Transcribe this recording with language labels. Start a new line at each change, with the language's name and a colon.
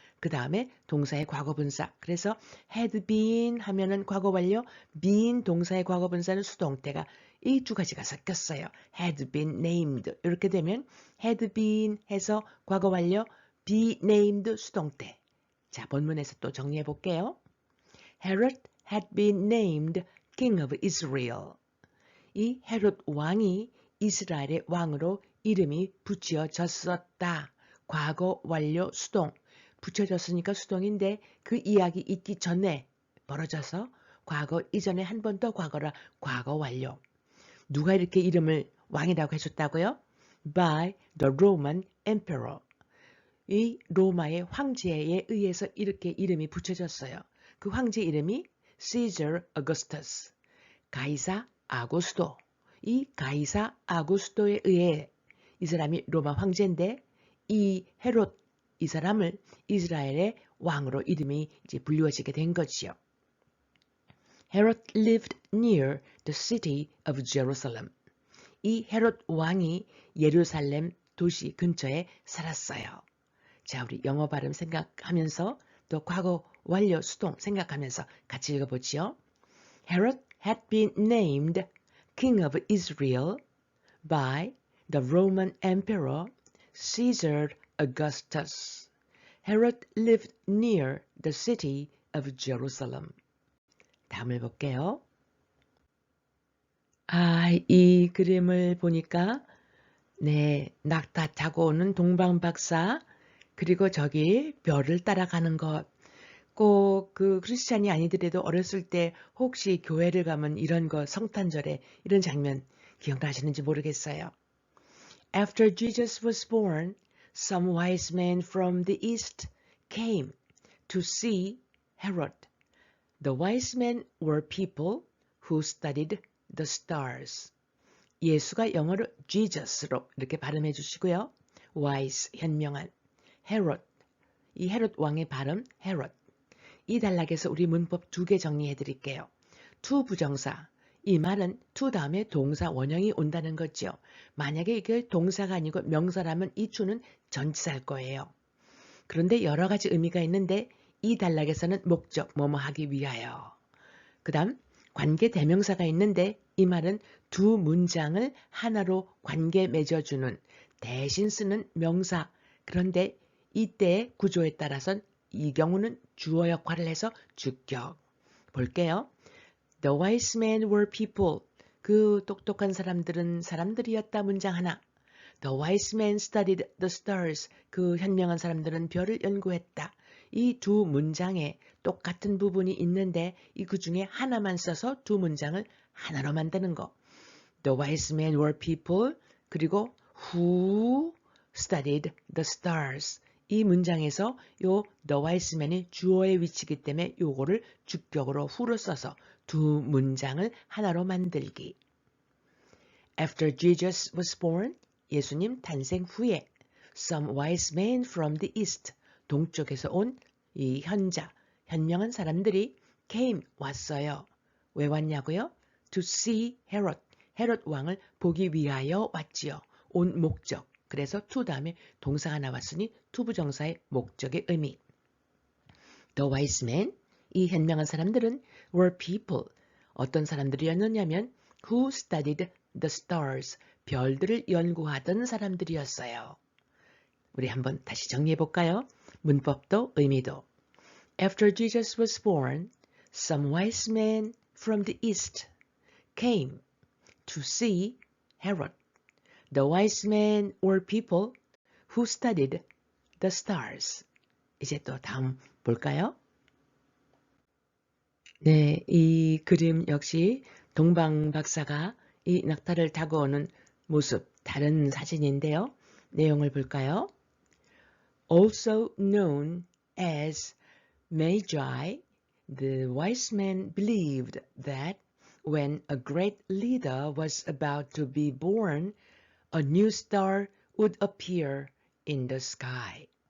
Korean: 그 다음에 동사의 과거 분사. 그래서
English: had been
Korean: 하면은 과거 완료, been 동사의 과거 분사는 수동태가 이 두 가지가 섞였어요.
English: had been named.
Korean: 이렇게 되면 had been 해서 과거 완료, be named 수동태. 자, 본문에서 또 정리해 볼게요.
English: Herod had been named king of Israel.
Korean: 이 헤롯 왕이 이스라엘의 왕으로 이름이 붙여졌었다. 과거 완료 수동. 붙여졌으니까 수동인데 그 이야기 있기 전에 벌어져서 과거 이전에 한 번 더 과거라 과거 완료. 누가 이렇게 이름을 왕이라고 해줬다고요?
English: By the Roman emperor.
Korean: 이 로마의 황제에 의해서 이렇게 이름이 붙여졌어요. 그 황제 이름이 Caesar Augustus, 가이사 아구스도. 이 가이사 아구스도에 의해 이 사람이 로마 황제인데 이 헤롯 이 사람을 이스라엘의 왕으로 이름이 이제 불리워지게 된 거지요.
English: Herod lived near the city of Jerusalem.
Korean: 이 헤롯 왕이 예루살렘 도시 근처에 살았어요. 자, 우리 영어 발음 생각하면서 또 과거 완료 수동 생각하면서 같이 읽어보지요.
English: Herod had been named king of Israel by the Roman emperor Caesar Augustus. Herod lived near the city of Jerusalem.
Korean: 다음을 볼게요. 이 그림을 보니까 네, 낙타 타고 오는 동방박사, 그리고 저기 별을 따라가는 것. 꼭 그 크리스찬이 아니더라도 어렸을 때 혹시 교회를 가면 이런 거 성탄절에 이런 장면 기억나시는지 모르겠어요.
English: After Jesus was born, some wise men from the east came to see Herod. The wise men were people who studied the stars.
Korean: 예수가 영어로 Jesus로 이렇게 발음해 주시고요. wise, 현명한, Herod, 이 헤롯 왕의 발음 Herod. 이 단락에서 우리 문법 2개 정리해 드릴게요. to 부정사, 이 말은 to 다음에 동사 원형이 온다는 거죠. 만약에 이게 동사가 아니고 명사라면 이 to는 전치사일 거예요. 그런데 여러 가지 의미가 있는데 이 단락에서는 목적, 뭐뭐 하기 위하여. 그 다음 관계 대명사가 있는데 이 말은 두 문장을 하나로 관계 맺어주는 대신 쓰는 명사. 그런데 이때의 구조에 따라선 이 경우는 주어 역할을 해서 주격. 볼게요.
English: The wise men were people.
Korean: 그 똑똑한 사람들은 사람들이었다 문장 하나.
English: The wise men studied the stars.
Korean: 그 현명한 사람들은 별을 연구했다. 이 두 문장에 똑같은 부분이 있는데 이 그 중에 하나만 써서 두 문장을 하나로 만드는 거.
English: The wise men were people.
Korean: 그리고
English: who studied the stars.
Korean: 이 문장에서 요 the wise men이 주어의 위치이기 때문에 요거를 주격으로 who로 써서 두 문장을 하나로 만들기.
English: After Jesus was born,
Korean: 예수님 탄생 후에
English: some wise men from the east,
Korean: 동쪽에서 온 이 현명한 사람들이
English: came,
Korean: 왔어요. 왜 왔냐고요?
English: To see Herod,
Korean: 헤롯 왕을 보기 위하여 왔지요. 온 목적. 그래서 to 다음에 동사가 나왔으니 to 부정사의 목적의 의미.
English: The wise men,
Korean: 이 현명한 사람들은
English: were people,
Korean: 어떤 사람들이었느냐면
English: who studied the stars,
Korean: 별들을 연구하던 사람들이었어요. 우리 한번 다시 정리해 볼까요? 문법도 의미도.
English: After Jesus was born, some wise men from the east came to see Herod. The wise men were people who studied the stars.
Korean: 이제 또 다음 볼까요? 네, 이 그림 역시 동방 박사가 이 낙타를 타고 오는 모습, 다른 사진인데요. 내용을 볼까요?
English: Also known as Magi, the wise men believed that when a great leader was about to be born, a new star would appear in the sky.